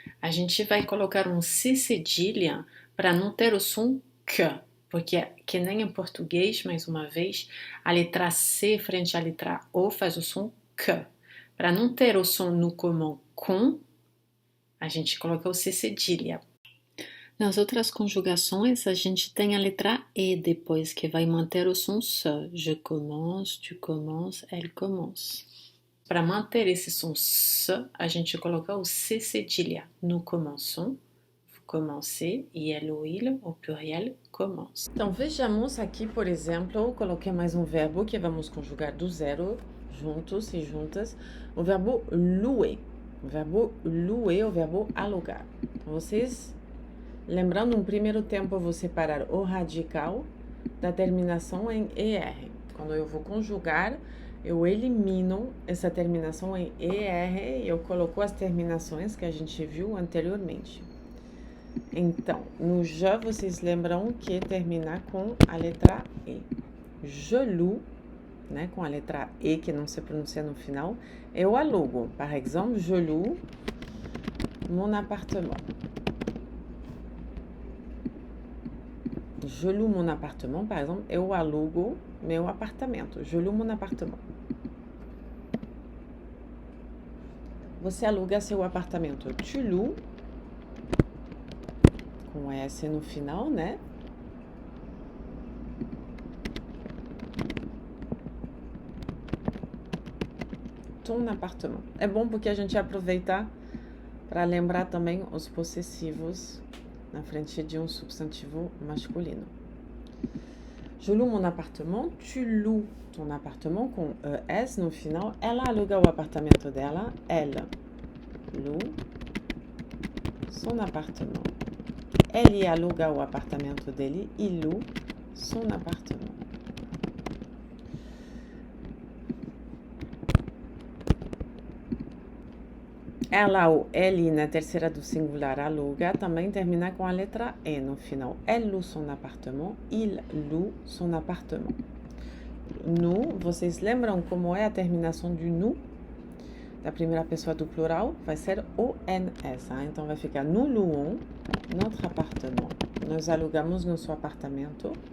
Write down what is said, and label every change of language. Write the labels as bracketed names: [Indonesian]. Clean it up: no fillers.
[Portuguese] A gente vai colocar um C cedilha para não ter o som que, porque que nem em português, mais uma vez, a letra C frente à letra O faz o som que. Para não ter o som no comum com, a gente coloca o C cedilha. Nas outras conjugações, a gente tem a letra E depois, que vai manter o som se. [French] Je commence, tu commences, elle commence. [Portuguese] Para manter esse som se, a gente coloca o C cedilha. [French] Nous commençons, vous commencez, e elle ou il, au pluriel, commence. [Portuguese] Então, vejamos aqui, por exemplo, eu coloquei mais um verbo que vamos conjugar do zero, juntos e juntas, o verbo louer. O verbo louer, o verbo alugar. Então, vocês, lembrando, no primeiro tempo, eu vou separar o radical da terminação em ER. Quando eu vou conjugar, eu elimino essa terminação em ER e eu coloco as terminações que a gente viu anteriormente. Então, no je, vocês lembram que termina com a letra E. [French] Je loue, [Portuguese] né, com a letra E que não se pronuncia no final, eu alugo. [French] Par exemple, je loue mon appartement. Je loue mon appartement, par exemple, [Portuguese] eu alugo meu apartamento. [French] Je loue mon appartement. [Portuguese] Você aluga seu apartamento. [French] Tu loues, [Portuguese] com S no final, né? [French] Ton appartement. [Portuguese] É bom porque a gente aproveita para lembrar também os possessivos na frente de um substantivo masculino. [French] Je loue mon appartement, tu loues ton appartement, [Portuguese] com ES no final. Ela aluga o apartamento dela, [French] elle loue son appartement. [Portuguese] Ele aluga o apartamento dele, [French] il loue son appartement. [Portuguese] Ela ou ele na terceira do singular aluga também termina com a letra E no final. [French] Elle loue son appartement, il loue son appartement. [Portuguese] Nous, vocês lembram como é a terminação do nous? Da primeira pessoa do plural vai ser ONS, hein? Então vai ficar [French] nous louons notre appartement. [Portuguese] Nós alugamos nosso apartamento.